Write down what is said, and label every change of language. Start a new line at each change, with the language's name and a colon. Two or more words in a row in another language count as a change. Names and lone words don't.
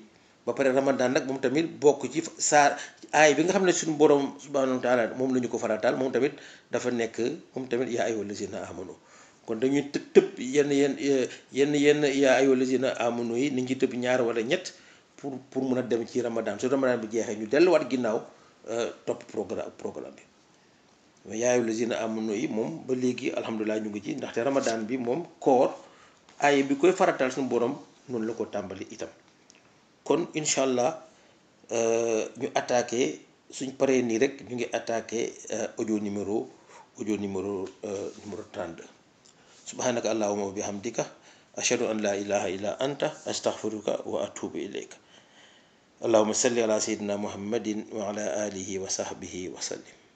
Wolof: ba pare Ramadan nag moom tamit bokk ci saar aay bi nga xam ne suñu borom
Arabic: سبحانه وتعالى
Wolof: moom la ñu ko farataal moom tamit dafa nekk moom tamit
Arabic: يا أيها الذين آمنوا
Wolof: kon dañuy tëb yenn
Arabic: يا أيها الذين آمنوا
Wolof: yi nañ ci tëb ñaar wala ñett pour mun a dem ci Ramadan su Ramadan bi jeexee ñu delluwaat ginnaaw topp programme bi mais
Arabic: يا أيها الذين آمنوا
Wolof: yi moom ba léegi alhamdulilah ñu ngi ci ndaxte Ramadan bi moom koor aay bi koy farataal suñu borom noonu la ko tàmbali itam.
Arabic: kon إن شاء الله
Wolof: ñu attaqué suñ paree nii rek ñu ngi attaqué audio numéro 32
Arabic: سبحانك اللهم وبحمدك أشهد أن لا إله إلا أنت أستغفرك وأتوب إليك اللهم صل على سيدنا محمد وعلى آله وصحبه وسلم.